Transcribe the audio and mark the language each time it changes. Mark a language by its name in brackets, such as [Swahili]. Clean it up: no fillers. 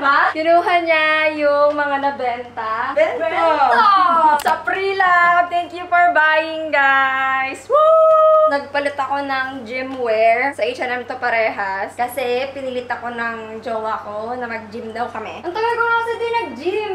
[Filipino] Kinuha niya yung mga nabenta. Benta! Sa Pre-Lab! [English] Thank you for buying, guys! Woo! [Filipino] Nagpalit ako ng gym wear. Sa H&M to parehas. Kasi pinilit ako ng jowa ko na mag-gym daw kami. Ang tagal ko na kasi din nag-gym.